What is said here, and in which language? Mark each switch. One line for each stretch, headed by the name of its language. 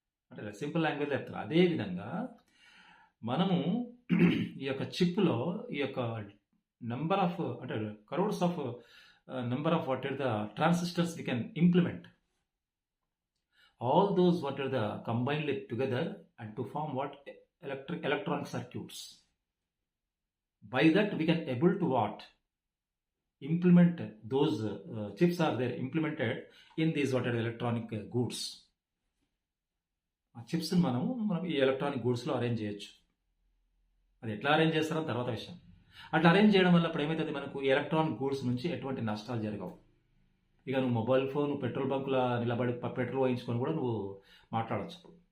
Telugu: అంటే simple language చెప్తారు. అదేవిధంగా మనము ఈ యొక్క
English: చిప్లో ఈ యొక్క నెంబర్ ఆఫ్, అంటే crores of number of what are the transistors we can implement. All those what are the combined together and to form what? electronic circuits. By that we can able to what? Implement those chips are there implemented in these what are electronic goods.
Telugu: ఆ chips మనం ఈ electronic గూడ్స్లో arrange చేయొచ్చు. అది ఎట్లా arrange చేస్తారో తర్వాత విషయం. అట్లా అరేంజ్ చేయడం వల్ల ఇప్పుడు ఏమవుతుంది, మనకు ఎలక్ట్రానిక్ గూడ్స్ నుంచి ఎటువంటి నష్టాలు జరగవు. ఇక నువ్వు మొబైల్ ఫోన్ పెట్రోల్ బంకులో నిలబడి పెట్రోల్ వేయించుకొని కూడా నువ్వు మాట్లాడవచ్చు.